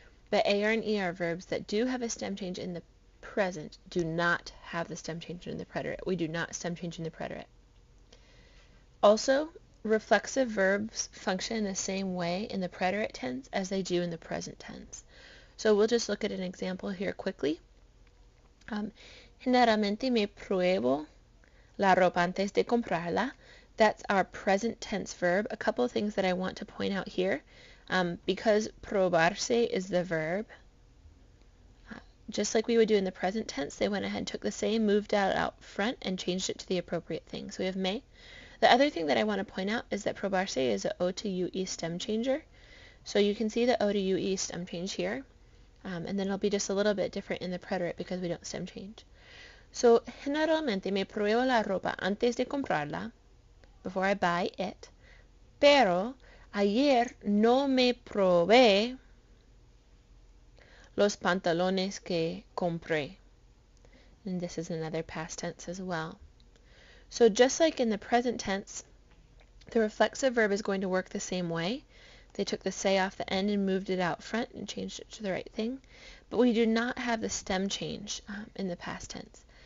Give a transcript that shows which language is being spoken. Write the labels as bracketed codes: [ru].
[en] But AR and ER verbs that do have a stem change in the present do not have the stem change in the preterite. We do not stem change in the preterite. Also, reflexive verbs function in the same way in the preterite tense as they do in the present tense. So we'll just look at an example here quickly. [es] Generalmente me pruebo la ropa antes de comprarla. [en] That's our present tense verb. A couple of things that I want to point out here. Because probarse is the verb, just like we would do in the present tense, they went ahead and took the same, moved it out front, and changed it to the appropriate thing. So we have me. The other thing that I want to point out is that probarse is an O to UE stem changer. So you can see the O to UE stem change here. And then it'll be just a little bit different in the preterite because we don't stem change. [es] So, generalmente me pruebo la ropa antes de comprarla, [en] before I buy it. [es] Pero ayer no me probé los pantalones que compré. [en] And this is another past tense as well. So just like in the present tense, the reflexive verb is going to work the same way. They took the say off the end and moved it out front and changed it to the right thing. But we do not have the stem change in the past tense.